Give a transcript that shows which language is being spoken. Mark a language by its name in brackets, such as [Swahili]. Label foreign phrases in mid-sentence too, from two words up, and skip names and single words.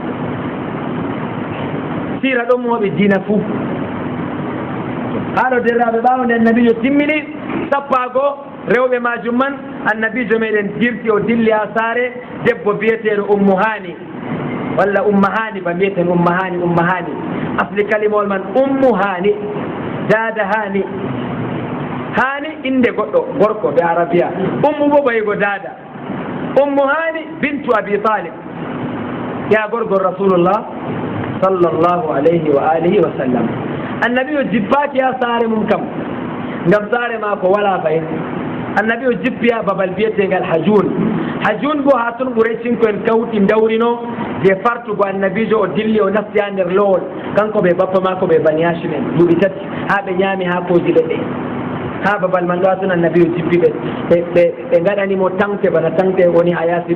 [Fula] sira ɗon moɓe dina fuu haɗo derraɓe ɓawo nde annabijo timmini sappago rewɓe majum man annabijo meɗen dirti o dilli ha saare debbo biyeteɗo ummu hani walla umma hani ba mbiyeten umma hani asli kalimol man ummu hani dada hani inde goɗɗo gorko ɓe arabia ummu bo ɓaygo dada ummu hani bintu abi talib ya gorgol rasulullah [Arabic] صلى الله عليه وعلى آله وسلم [Fula] annabi o jibbaki ha saare mum kam ngam saare ma ko wala fayin annabi o jippiya babal biyetegal hajun bo ha toon ɓurecinko en kawti dawrino je fartugo annabijo o dilli o nasti ha nder lowol kanko ɓe bappa mako ɓe bani hashim en duuɓi tati ha ɓe ñaami ha koji leɗɗe ha babal man ɗo ha toon annabi o jippi ɓe gaɗanimo tangte bana tangte woni ha yaasi